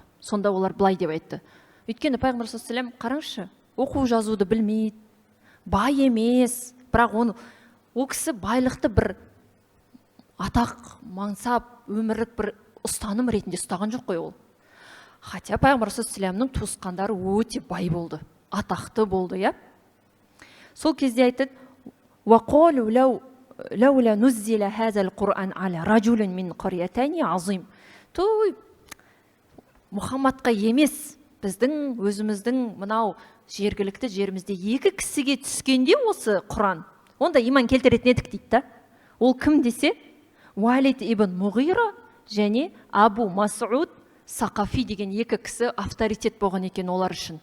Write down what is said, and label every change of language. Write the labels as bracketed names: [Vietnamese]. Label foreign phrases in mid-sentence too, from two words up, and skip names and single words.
[Kazakh] Сонда олар былай деп айтты. Өйткені пайғамбар [Arabic] صلى الله عليه وسلم, [Kazakh] қараңызшы, оқу жазуды білмейді, бай емес, бірақ ол кісі байлықты бір атақ, мансап, өмірлік бір ұстаным ретінде ұстаған жоқ қой ол. Хотя пайғамбар [Arabic] صلى الله عليه وسلم [Kazakh] туысқандары өте бай болды, атақты болды, я. Сол кезде айтады, [Arabic] وَقَالُوا لَوْلَا نُزِّلَ هَذَا الْقُرْآنَ عَلَى رَجُلٍ مِنْ قَرْيَتَيْنِ عَظِيمٍ. [Kazakh] Той, Мұхаммадқа емес, біздің өзіміздің мынау жергілікті жерімізде екі кісіге түскенде осы Құран, онда иман келтіретін едік дейді да. Ол кім десе, Уалид ибн Муғира және Абу Масуд Сақафи деген екі кісі авторитет болған екен олар үшін.